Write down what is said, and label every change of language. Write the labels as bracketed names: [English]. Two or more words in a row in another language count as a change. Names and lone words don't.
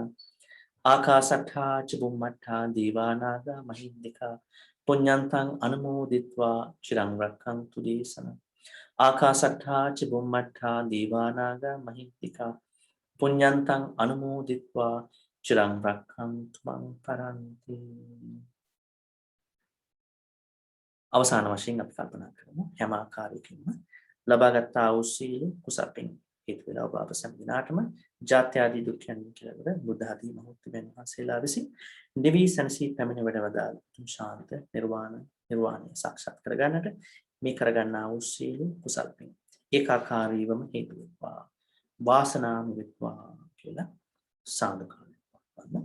[Pali] ආකාසට්ඨා ච බුම්මට්ඨා දේවා නාග මහිත්‍තිකා පුඤ්ඤන්තං අනුමෝදිත්වා චිරං රක්ඛන්තු දේශනං. ආකාසට්ඨා ච බුම්මට්ඨා දේවා නාග මහිත්‍තිකා පුඤ්ඤන්තං අනුමෝදිත්වා චිරං රක්ඛන්තු මං පරන්ති. [Sinhala] අවසාන වශයෙන් අපි කල්පනා කරමු හැම ආකාරයකින්ම ලබාගත් ආ වූ සීල කුසල පින් හේතු වේලා ඔබ අප සෑම දිනාටම ජාත්‍ය ආදී දුක්ඛයන් කෙලවර බුද්ධ ආදී මහත්මයන් වහන්සේලා විසින් නිවි සනසී පැමිණ වැඩවදාළ ශාන්ත නිර්වාණය සාක්ෂාත් කරගන්නට මේ කරගන්නා වූ සීල කුසල පින් ඒකාකාරීවම හේතු වෙත්වා වාසනාම වෙත්වා කියලා සාදුකාරයක් පවත්වන්න.